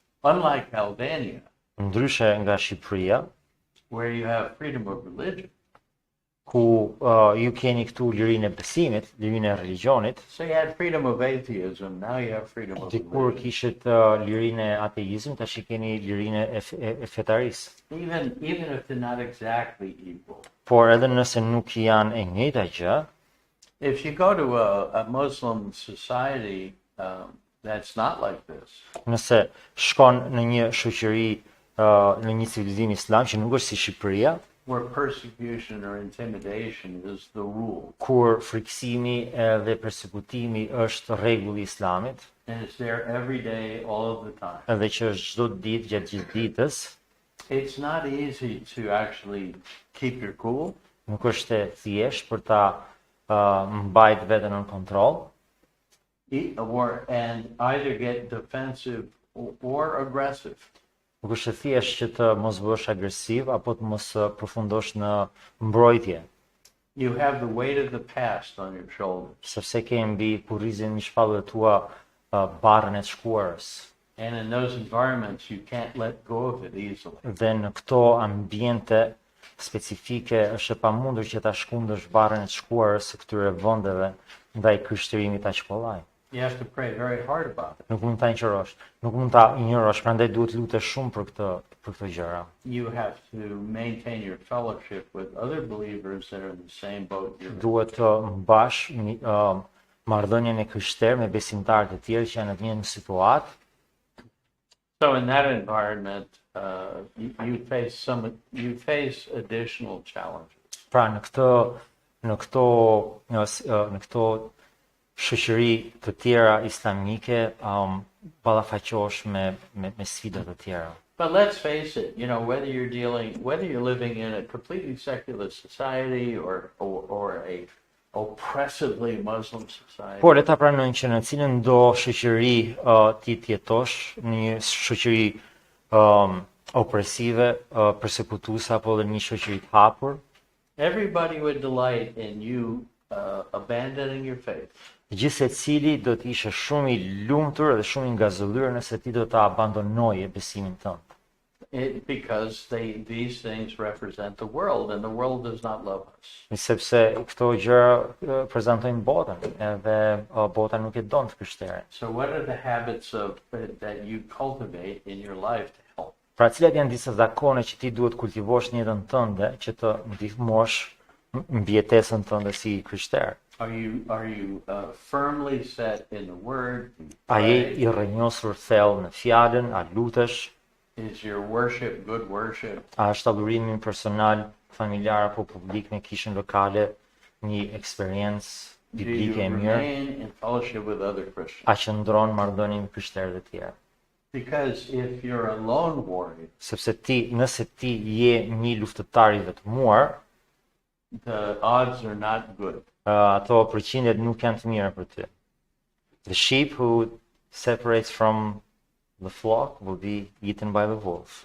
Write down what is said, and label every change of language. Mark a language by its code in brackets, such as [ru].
[en] Unlike Albania, [sq] Ndryshe nga Shqipëria, [en] where you have freedom of religion, [sq] ku ju keni këtu lirinë e besimit, lirinë e religionit, [en] so you had freedom of atheism, now you have freedom of [sq] dikur [en] religion. [sq] kishit lirinë e ateizmit, tash i keni lirinë e fetarisë. [en] Even if they're not exactly equal. [sq] Por edhe nëse nuk janë e njëjta gjë, [en] If you go to a Muslim society that's not like this, [sq] nëse shkon në një shoqëri, në një civilizim islam që nuk është si Shqipëria, [en] where persecution or intimidation is the rule, [sq] kur friksimi dhe persekutimi është rregulli i islamit, [en] and it's there every day, all of the time, [sq] edhe që është çdo ditë gjatë gjithë ditës, [en] it's not easy to actually keep your cool. [sq] nuk është e thjeshtë për ta mbajt veten në kontroll, [en] And either get defensive or aggressive. [sq] nuk është e thjeshtë që të mos bësh agresiv apo të mos përfundosh në mbrojtje, [en] You have the weight of the past on your shoulders. [sq] sepse ke mbi kurrizin një shpallëve tua barrën e të shkuarës. [en] And in those environments, you can't let go of it easily. [sq] Dhe në këto ambiente specifike është e pamundur që ta shkundësh barrën e të shkuarës së këtyre vendeve ndaj krishterimit aq kollaj. [en] You have to pray very hard about it. [sq] Nuk mund ta injorosh, nuk mund ta injorosh, prandaj duhet lutesh shumë për këto gjëra. [en] You have to maintain your fellowship with other believers that are in the same boat you're in. [sq] Duhet të mbash marrëdhënien e krishterë me besimtarë të tjerë që janë në të njëjtën situatë. [en] So in that environment, you face additional challenges. [sq] Pra në këto shoqëri të tjera islamike ballafaqohesh me sfida të tjera. [en] But let's face it, whether you're living in a completely secular society or a oppressively Muslim society. [sq] Por le ta pranojmë që në cilën do shoqëri ti jetosh, në një shoqëri opresive, persekutuese apo në një shoqëri të hapur, [en] everybody would delight in you abandoning your faith. [sq] Gjithsecili do të ishe shumë i lumtur dhe shumë i ngazëllyer nëse ti do ta abandonoje besimin tënd. [en] Because these things represent the world, and the world does not love us. [sq] Sepse këto gjëra prezantojnë botën, edhe bota nuk e don të krishterën. [en] So what are the habits that you cultivate in your life to help? [sq] Pra cilat janë disa zakone që ti duhet kultivosh në jetën tënde që të ndihmosh mbijetesën tënde si krishter? [en] Are you firmly set in the word? [sq] A je i rrënjosur thellë në fjalën, a lutesh? [en] Is your worship good worship? [sq] A është adhurimi personal, familjar apo publik në kishën lokale një eksperiencë biblike e mirë? [en] Remain in fellowship with other Christians? [sq] A qëndron marrëdhënie me krishterë të tjerë? [en] Because if you're a lone warrior, [sq] Sepse nëse ti je një luftëtar i vetmuar, [en] the odds are not good. [sq] Ato përqindjet nuk janë të mira për ty. [en] The sheep who separates from the flock will be eaten by the wolf.